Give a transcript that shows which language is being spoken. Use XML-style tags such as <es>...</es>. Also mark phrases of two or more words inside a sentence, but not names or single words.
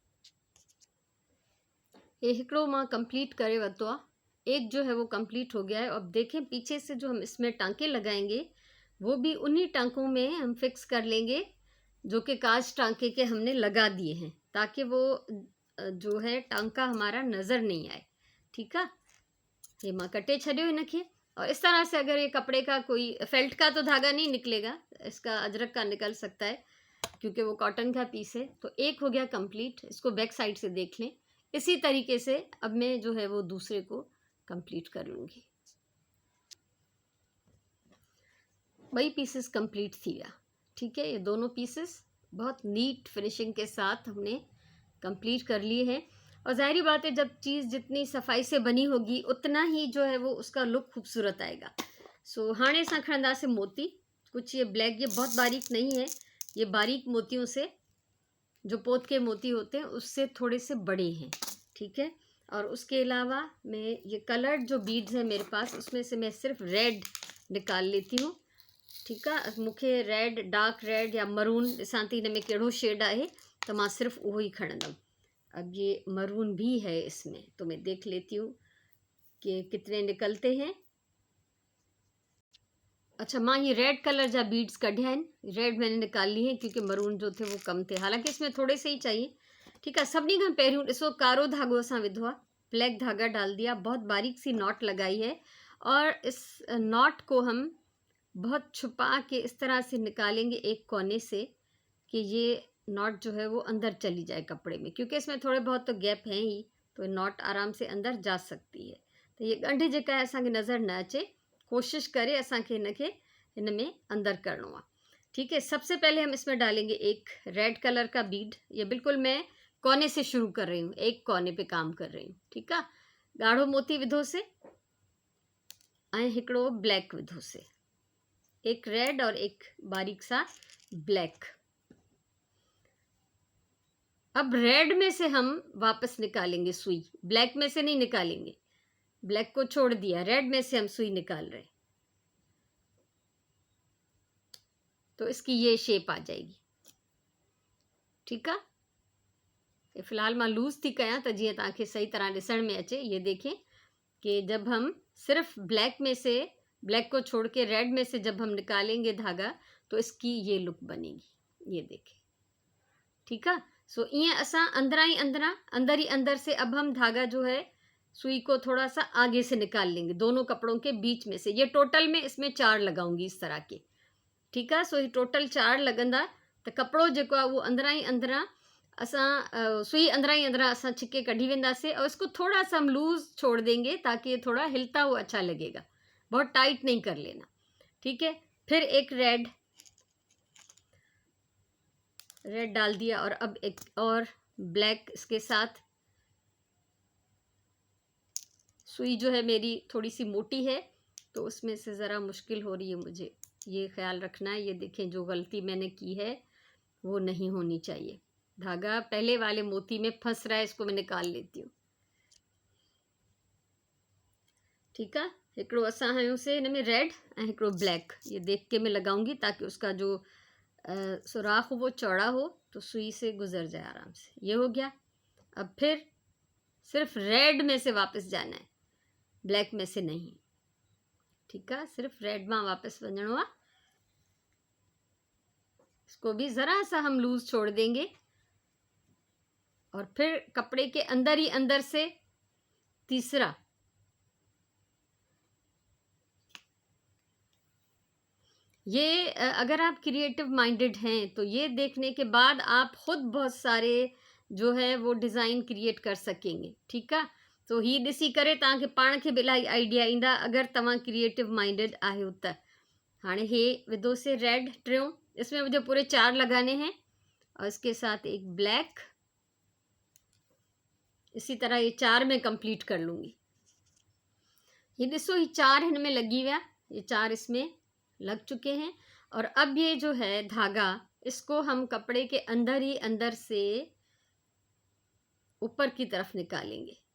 <sd>ये हिकिड़ो मां कंप्लीट करे वरितो आहे,</sd> <hi>एक जो है वो कंप्लीट हो गया है। अब देखें पीछे से जो हम इसमें टांके लगाएंगे वो भी उन्हीं टांकों में हम फिक्स कर लेंगे जो कि कांच टांके के हमने लगा दिए हैं, ताकि वो जो है टांका हमारा नज़र नहीं आए। ठीक है,</hi> <sd>ये मां कटे छॾियो हिनखे।</sd> <hi>और इस तरह से अगर ये कपड़े का कोई फेल्ट का तो धागा नहीं निकलेगा, इसका अजरक का निकल सकता है क्योंकि वो कॉटन का पीस है। तो एक हो गया कंप्लीट, इसको</hi> <en>back side</en> <hi>से देख लें। इसी तरीके से अब मैं जो है वो दूसरे को कंप्लीट कर लूँगी।</hi> <sd>वही पीसेस कंप्लीट थी गया।</sd> <hi>ठीक है, ये दोनों पीसेस बहुत</hi> <en>neat finishing</en> <hi>के साथ हमने कंप्लीट कर लिए हैं। और ज़ाहिरी बात है, जब चीज़ जितनी सफाई से बनी होगी उतना ही जो है वो उसका लुक खूबसूरत आएगा।</hi> <sd>सो हाणे सां खणंदासीं मोती।</sd> <hi>कुछ ये ब्लैक, ये बहुत बारीक नहीं है, ये बारीक मोतियों से, जो पोत के मोती होते हैं उससे थोड़े से बड़े हैं। ठीक है, और उसके अलावा मैं ये कलर्ड जो बीड्स है मेरे पास, उसमें से मैं सिर्फ रेड निकाल लेती हूँ। ठीक है,</hi> <sd>मूंखे रेड,</sd> <en>dark red</en> <sd>या मरून, ॾिसां थी हिन में कहिड़ो शेड आहे तो मां सिर्फ उहो ही खणंदमि।</sd> <hi>अब ये मरून भी है इसमें, तो मैं देख लेती हूँ कि कितने निकलते हैं।</hi> <sd>अच्छा, मां ये</sd> <en>red colour</en> <sd>जा बीड्स कढिया आहिनि,</sd> <hi>रेड मैंने निकाल ली है क्योंकि मरून जो थे वो कम थे, हालांकि इसमें थोड़े से ही चाहिए। ठीक है,</hi> <sd>सभिनी खां पहिरियों ॾिसो कारो धागो असां विधो आहे,</sd> <hi>ब्लैक धागा डाल दिया, बहुत बारीक सी नॉट लगाई है और इस नॉट को हम बहुत छुपा के इस तरह से निकालेंगे एक कोने से कि ये नॉट जो है वो अंदर चली जाए कपड़े में, क्योंकि इसमें थोड़े बहुत तो गैप हैं ही, तो नॉट आराम से अंदर जा सकती है।</hi> <sd>तो ये ॻंढि जेका है असांखे नज़र न अचे, कोशिश करे असांखे हिनखे हिन में अंदर करणो आहे।</sd> <hi>ठीक है, सबसे पहले हम इसमें डालेंगे एक</hi> <en>red colour</en> <hi>का बीड। ये बिल्कुल मैं कोने से शुरू कर रही हूँ, एक कोने पे काम कर रही हूँ। ठीक है,</hi> <sd>ॻाढ़ो मोती विधो से ऐं हिकिड़ो ब्लैक विधो से,</sd> <hi>एक रेड और एक बारीक सा ब्लैक। अब रेड में से हम वापस निकालेंगे सुई, ब्लैक में से नहीं निकालेंगे, ब्लैक को छोड़ दिया, रेड में से हम सुई निकाल रहे, तो इसकी ये शेप आ जाएगी। ठीक है,</hi> <sd>ये फिलहाल मां लूज थी कयां त जीअं तव्हांखे सही तरह ॾिसण में अचे।</sd> <hi>ये देखें कि जब हम सिर्फ ब्लैक में से, ब्लैक को छोड़ के रेड में से जब हम निकालेंगे धागा तो इसकी ये लुक बनेगी, ये देखें। ठीक है, सो ये असां अंदर ही अंदर से अब हम धागा जो है सुई को थोड़ा सा आगे से निकाल लेंगे, दोनों कपड़ों के बीच में से। ये टोटल में इसमें 4 लगाऊंगी इस तरह के। ठीक है,</hi> <sd>सो ये टोटल 4 लगंदा त कपड़ो जेको आहे वो अंदरां असां सुई अंदरां असां छिके कढी वेंदासीं।</sd> <hi>और इसको थोड़ा सा हम लूज छोड़ देंगे ताकि ये थोड़ा हिलता हुआ अच्छा लगेगा, बहुत टाइट नहीं कर लेना। ठीक है, फिर एक रेड डाल दिया और अब एक और ब्लैक इसके साथ। सुई जो है मेरी थोड़ी सी मोटी है तो उसमें से ज़रा मुश्किल हो रही है, मुझे ये ख्याल रखना है। ये देखें, जो गलती मैंने की है वो नहीं होनी चाहिए। धागा पहले वाले मोती में फंस रहा है, इसको मैं निकाल लेती हूँ। ठीक है,</hi> <sd>हिकिड़ो असां हयूं से हिन में रेड ऐं हिकिड़ो ब्लैक,</sd> <hi>ये देख के मैं लगाऊंगी ताकि उसका जो सुराख हो वो चौड़ा हो तो सुई से गुजर जाए आराम से। ये हो गया। अब फिर सिर्फ रेड में से वापस जाना है, ब्लैक में से नहीं। ठीक है,</hi> <sd>सिर्फ रेड में वापस वञणो आहे।</sd> <hi>इसको भी ज़रा सा हम लूज छोड़ देंगे और फिर कपड़े के अंदर ही अंदर से तीसरा, ये अगर आप</hi> <en>creative minded</en> <hi>हैं तो ये देखने के बाद आप खुद बहुत सारे जो है वो डिज़ाइन क्रिएट कर सकेंगे। ठीक है,</hi> <sd>तो ही ॾिसी करे तव्हांखे पाण खे बि इलाही आइडिया ईंदा अगर तव्हां</sd> <en>creative minded</en> <sd>आहियो त। हाणे हे विधो से रेड टियों,</sd> <hi>इसमें मुझे पूरे 4 लगाने हैं और इसके साथ एक ब्लैक। इसी तरह ये 4 में कंप्लीट कर लूँगी।</hi> <sd>ये ॾिसो, ये 4 हिन में लगी हुआ,</sd> <hi>ये 4 इसमें लग चुके हैं। और अब ये जो है धागा, इसको हम कपड़े के अंदर ही अंदर से ऊपर की तरफ निकालेंगे।</hi>